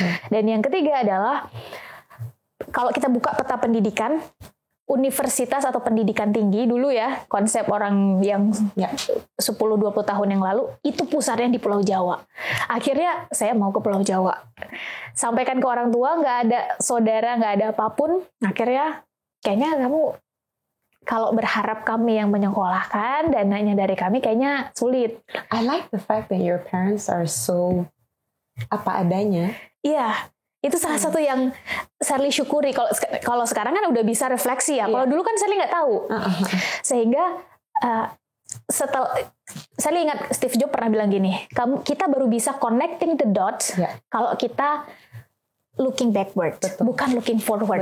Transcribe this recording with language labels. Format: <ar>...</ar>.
<id>Dan yang ketiga adalah kalau kita buka peta pendidikan, universitas atau pendidikan tinggi dulu ya, konsep orang yang 10-20 tahun yang lalu, itu pusatnya di Pulau Jawa. Akhirnya saya mau ke Pulau Jawa. Sampaikan ke orang tua, nggak ada saudara, nggak ada apapun. Akhirnya kayaknya kamu kalau berharap kami yang menyekolahkan, dananya dari kami kayaknya sulit.</id> <en>I like the fact that your parents are so</en> <id>apa adanya. Iya. Itu salah satu yang Sally syukuri. Kalau sekarang kan udah bisa refleksi ya. Kalau dulu kan Sally nggak tahu. Sehingga Sally ingat Steve Jobs pernah bilang gini, kita baru bisa</id> <en>connecting the dots</en> <id>kalau kita</id> <en>looking backward,</en> <id>bukan</id> <en>looking forward.</en>